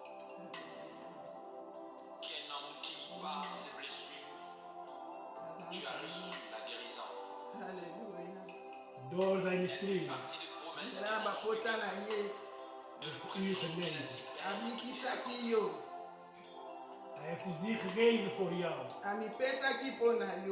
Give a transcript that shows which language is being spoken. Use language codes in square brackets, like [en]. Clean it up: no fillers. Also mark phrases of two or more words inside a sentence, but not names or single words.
[fr] qu'un homme qui, par ses blessures, tu as reçu la guérison. Haleluya. [nl] Door zijn stream [fr] Partie des promesses. [ln] Na bakota na ye [nl] heeft u genezen. [ln] abikisaki yo. [nl] Hij heeft de ziel gegeven voor jou. [ln] Amipesaki mpo na yo.